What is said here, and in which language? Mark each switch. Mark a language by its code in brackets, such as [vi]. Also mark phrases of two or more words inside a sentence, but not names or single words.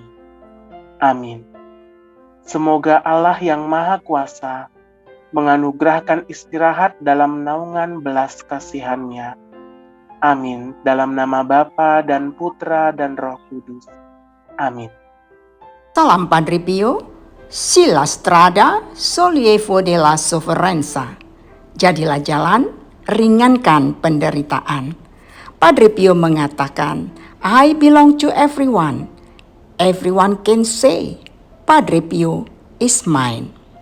[id] Amin. Semoga Allah yang Maha Kuasa menganugerahkan istirahat dalam naungan belas kasihan-Nya, Amin. Dalam nama Bapa dan Putra dan Roh Kudus. Amin. [it] Salam Padre Pio, si la strada, sollievo della sofferenza. [id] Jadilah jalan, ringankan penderitaan. Padre Pio mengatakan, [en] I belong to everyone. Everyone can say, Padre Pio is mine.